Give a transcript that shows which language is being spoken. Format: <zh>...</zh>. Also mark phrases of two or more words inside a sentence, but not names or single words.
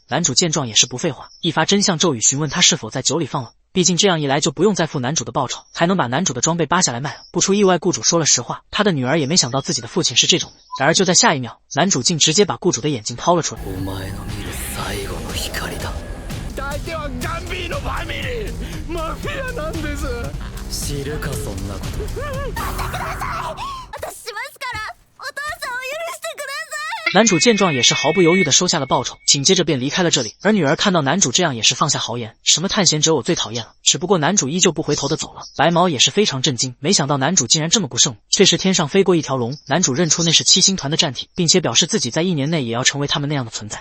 <zh>男主见状也是不废话，一发真相咒语询问他是否在酒里放了。毕竟这样一来就不用再付男主的报酬，还能把男主的装备扒下来卖了。不出意外，雇主说了实话，他的女儿也没想到自己的父亲是这种人。然而就在下一秒，男主竟直接把雇主的眼睛掏了出来。</zh> <ja>相手はガンビーノファミリー、マフィアなんです。知るかそんなこと。待ってください、私しますから、お父さんを許してください。</ja> <zh>男主见状也是毫不犹豫地收下了报酬，紧接着便离开了这里。而女儿看到男主这样也是放下豪言，什么探险者我最讨厌了。只不过男主依旧不回头地走了。白毛也是非常震惊，没想到男主竟然这么不圣母。这时天上飞过一条龙，男主认出那是7星团的战体，并且表示自己在1年内也要成为他们那样的存在。</zh>